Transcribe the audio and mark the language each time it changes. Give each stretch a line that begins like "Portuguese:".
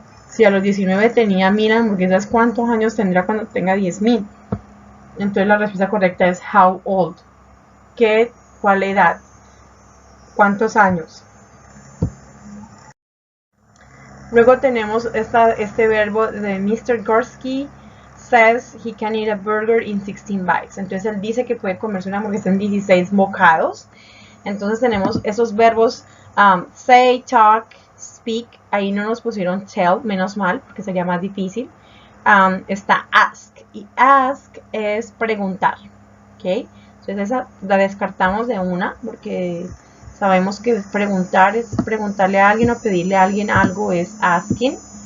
Spanish: Si a los 19 tenía 1000 hamburguesas, ¿cuántos años tendrá cuando tenga 10,000? Entonces la respuesta correcta es
English: how old.
Spanish: ¿Cuál edad? ¿Cuántos años? Luego tenemos este verbo de Mr.
English: Gorski says he can eat a burger in 16 bites.
Spanish: Entonces él dice que puede comerse una hamburguesa en 16 bocados. Entonces tenemos esos verbos say, talk, speak. Ahí no nos pusieron tell, menos mal, porque sería más difícil. Está ask. Y ask es preguntar. ¿Ok? Entonces esa la descartamos de una, porque sabemos que preguntar es preguntarle a alguien o pedirle a alguien algo es asking.